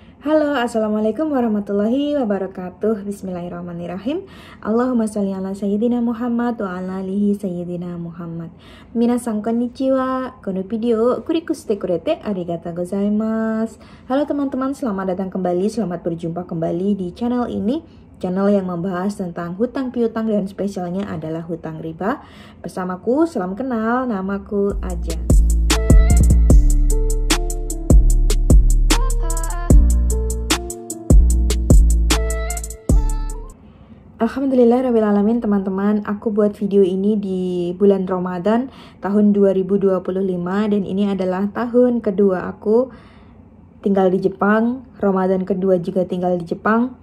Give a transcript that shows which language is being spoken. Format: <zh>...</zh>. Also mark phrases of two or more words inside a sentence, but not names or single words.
<ar>Halo, السلام عليكم ورحمة الله وبركاته. بسم الله الرحمن الرحيم. اللهم صل على سيدنا محمد وعلى آله سيدنا محمد.</ar> <ja>みなさんこんにちは。このビデオクリックしてくれてありがとうございます.</ja> <id>Halo teman-teman, selamat datang kembali, selamat berjumpa kembali di channel ini. Channel yang membahas tentang hutang piutang dan spesialnya adalah hutang riba. Bersamaku, salam kenal, namaku Aja. Alhamdulillahirrahmanirrahim teman-teman, aku buat video ini di bulan Ramadan tahun 2025 dan ini adalah tahun kedua aku tinggal di Jepang, Ramadan kedua juga tinggal di Jepang.</id>